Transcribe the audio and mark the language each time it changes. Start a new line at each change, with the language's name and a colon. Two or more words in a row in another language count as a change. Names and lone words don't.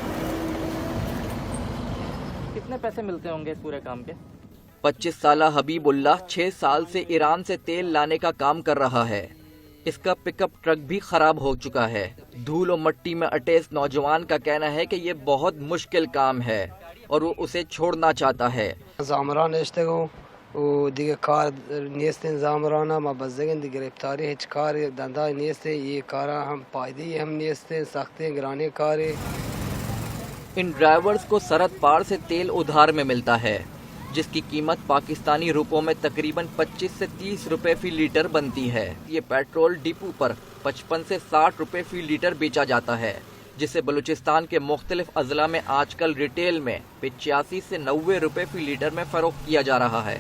Urdu: کتنے پیسے ملتے ہوں گے اس پورے کام کے؟ 25 سالہ حبیب اللہ 6 سال سے ایران سے تیل لانے کا کام کر رہا ہے۔ اس کا پک اپ ٹرک بھی خراب ہو چکا ہے۔ دھول و مٹی میں اٹے اس نوجوان کا کہنا ہے کہ یہ بہت مشکل کام ہے اور وہ اسے چھوڑنا چاہتا ہے۔
Baluchi: زامران اشتغو و دیگه کار نیستن زامرانا ما بزدگن دی گرفتاری هیچ کار دنده نیسته، یہ کارا ہم پائیدی ہم نیستن، سختی گرانی کاری۔
Urdu: ان ڈرائیورز کو سرحد پار سے تیل ادھار میں ملتا ہے، جس کی قیمت پاکستانی روپوں میں تقریباً 25 سے 30 روپے فی لیٹر بنتی ہے۔ یہ پیٹرول ڈپو پر 55 سے 60 روپے فی لیٹر بیچا جاتا ہے، جسے بلوچستان کے مختلف اضلاع میں آج کل ریٹیل میں 85 سے 90 روپے فی لیٹر میں فروخت کیا جا رہا ہے۔